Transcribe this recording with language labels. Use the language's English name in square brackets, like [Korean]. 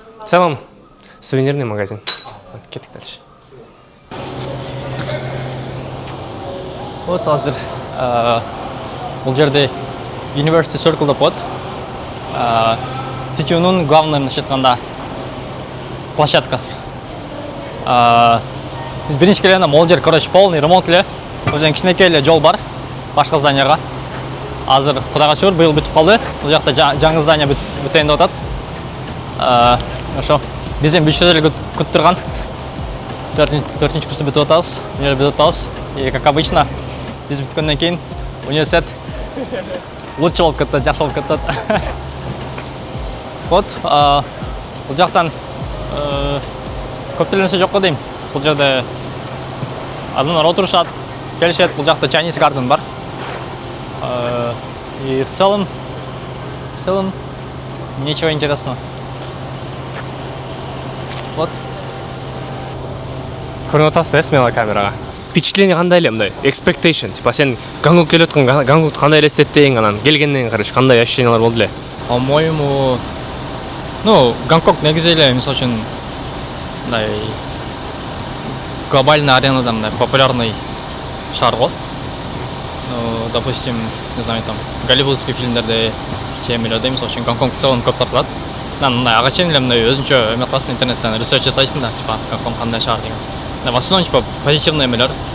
[Russian] В целом, сувенирный магазин. [Kyrgyz] Кеттик дальше. Вот азыр бул жерде University Circle деп коет. Сетьюнун главный, мындайча айтканда, площадкасы. Биз биринчи келгенде могул жер, короче, полный ремонт эле. Өзүнүн кичинекей эле жол бар башка зданияга. Азыр Кудайга шүгүр быйыл бүтүп калды. Бул жакта жаңы здания бүтөйүн деп атат. Ошо биз эми бүчөдө эле күтүп турган. 4-нчи курста бүтүп атабыз, универ бүтүп атабыз. И как обычно, биз бүткөндөн кийин университет лучше болуп кетет, жакшы болуп кетет. Вот, бул жактан көптөгөн нерсе жок го дейм. Бул жерде адамдар отурушат, келишет. Бул жакта Chinese Garden бар. [Russian] И в целом ничего интересного. Вот. [Kyrgyz] Көрүнүп атасыз да смело камерага. Впечатление кандай эле мындай? Expectation, типа сен Гангук келип аткан, Гангукту кандай элестеттиң, анан келгенден короче кандай ощущениялар болду эле? По-моему, ну, Гонконг негизи эле, мисалы үчүн, мындай глобальный аренада мындай популярный шаар го. [Russian] Ну, допустим, не знаю, там голливудский фильмдерде чемелерде, мисалы үчүн Гонконг в целом көп тартылат. [Kyrgyz] Мындай ага чейин эле мындай өзүнчө эме кыласың, интернеттен ресерч жасайсың да, типа Гонконг кандай шаар деген. [Russian] В основном, типа, позитивный эмелер.